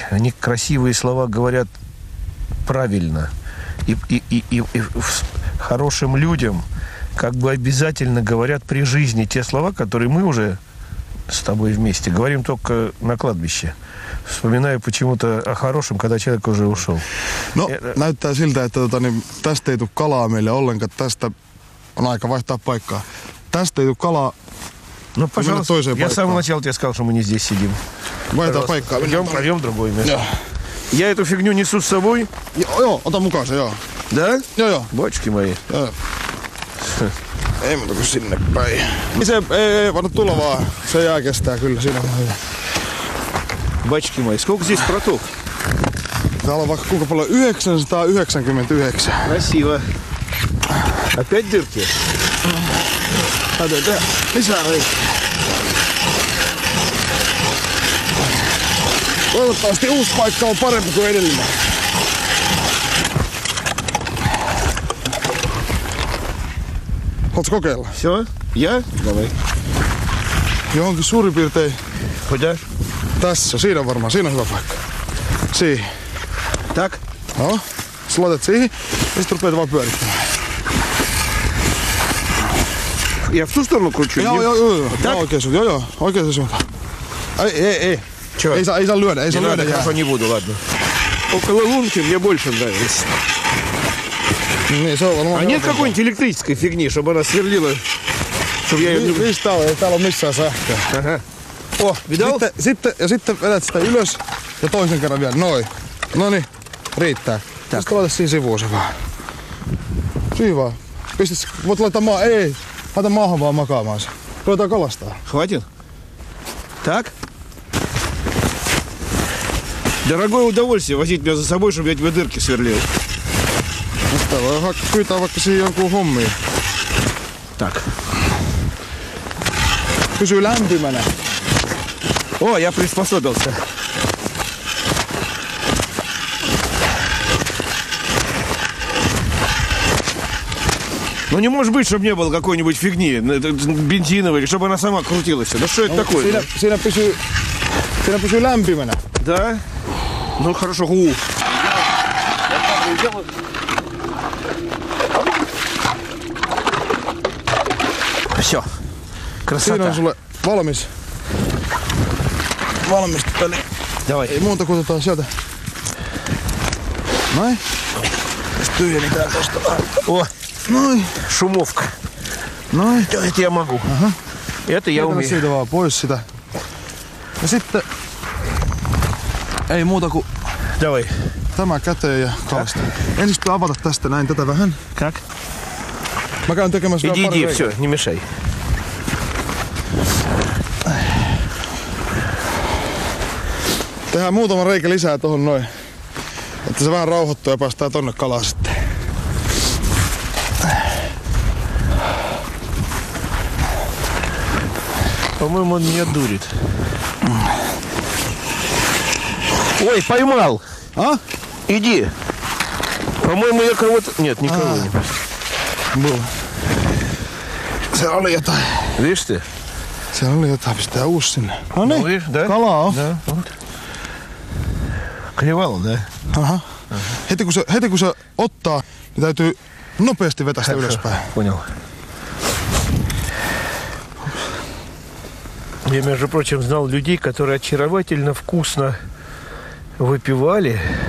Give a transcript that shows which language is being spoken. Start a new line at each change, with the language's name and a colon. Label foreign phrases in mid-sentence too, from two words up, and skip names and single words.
Russian: Они красивые слова говорят правильно. И хорошим людям как бы обязательно говорят при жизни те слова, которые мы уже с тобой вместе говорим только на кладбище. Vspomинаю почему-то о хорошем, когда человек уже ушел.
Finnish: No, näyttää siltä, että niin, tästä ei tule kalaa meille ollenkaan. Tästä on aika vaihtaa paikkaa. Tästä ei tule kalaa.
Russian: Ну, пожалуйста, я с самого начала тебе сказал, что мы не здесь сидим.
Finnish: Vaihtaa paikkaa.
Russian: Пойдем другое место. Я эту фигню несу с собой.
Finnish: Joo, ota mukaan se, joo.
Russian: Да?
Finnish: Joo.
Russian: Бочки мои.
Finnish: Joo. Ei muuta kuin sinne päin. Se ei voinut tulla vaan. Se jää kestää kyllä, siinä on hyvä.
Russian: Бочки мои. Сколько здесь проток?
Finnish: Täällä on vaikka kuinka paljon? 999.
Russian: Красиво. Опять дырки?
Finnish: Täytyy tehdä lisää reikiä. Toivottavasti uusi paikka on parempi kuin edellinen. Haluatko kokeilla?
Russian: Все? Я? Давай.
Finnish: Johonkin suurin piirtein
Russian: Куда?
Finnish: tässä. Siinä on varmaan. Siinä on hyvä paikka. Siihen.
Russian: Так?
Finnish: No. Sä laitat siihen ja sit rupeat vaan pyörittämään.
Russian: Я в ту сторону кручу?
Finnish: Joo. Oikein suuntaan. Joo. Oikein suuntaan. Ei.
Russian: Чё?
Finnish: Ei saa lyödä. Ei
Russian: Не
Finnish: saa
Russian: надо,
Finnish: lyödä jää.
Russian: хорошо, не буду, ладно. Около лунки мне больше нравится.
Finnish: Niin, se on varmaan.
Russian: А нет какой-нибудь электрической фигни, чтобы она сверлила? Чтобы я ее...
Finnish: Mistä täällä ei täällä ole missään sähköä.
Russian: Ага. О, видал?
Finnish: Sitten vedät sitä ylös ja toisen kerran vielä. Noin. Noniin, riittää. Sitten laita siihen sivuun se vaan. Siihen vaan. Voit laittaa laita maahan vaan makaamaan se. Ruvetaan kalastaa.
Russian: Хватит? Так? Дорогое удовольствие возить меня за собой, чтобы я тебе дырки сверлил.
Finnish: Sitä voi pyytää vaikka siihen jonkun hommiin.
Russian: Так.
Finnish: Pysyy lämpimänä.
Russian: О, я приспособился. Ну не может быть, чтобы не было какой-нибудь фигни бензиновой, чтобы она сама крутилась. Да что это такое?
Finnish: Siinä pysyy lämpimänä.
Russian: Да? Ну хорошо. Все. Красота.
Finnish: Siinä on sulle valmista peli.
Russian: Давай.
Finnish: Ei muuta kuin otetaan sieltä. Noin. Sitten tyhjennetään tosta.
Russian: О,
Finnish: Noin.
Russian: шумовка.
Finnish: Noin.
Russian: Это я могу. Ага. Это я умею.
Finnish: Siitä vaan pois sitä. Ja sitten ei muuta kuin
Russian: Давай.
Finnish: tämä käteen ja kalasta. Ensin pitää avata tästä näin tätä vähän.
Russian: Как?
Finnish: Mä käyn tekemässä vielä pari
Russian: Иди,
Finnish: reikää.
Russian: все, не мешай.
Finnish: Tehdään muutama reikä lisää tohon noin. Että se vähän rauhoittuu ja päästään tonne kalaan sitten.
Russian: По-моему, он меня дурит. Ой, поймал. А? Иди. По-моему, я кого-то... Нет, никого не поймал.
Finnish: Mulla. Siellä oli jotain.
Russian: Видишь ты?
Finnish: Siellä oli jotain. Pistää uusi sinne. No
Russian: Ну,
Finnish: niin.
Russian: видишь, да?
Finnish: Kalaa on.
Russian: Да, вот. Клевал, да?
Finnish: Aha. Heti kun se ottaa, niin täytyy nopeasti vetää sitä ylöspäin.
Russian: Понял. Я, между прочим, знал людей, которые очаровательно вкусно выпивали.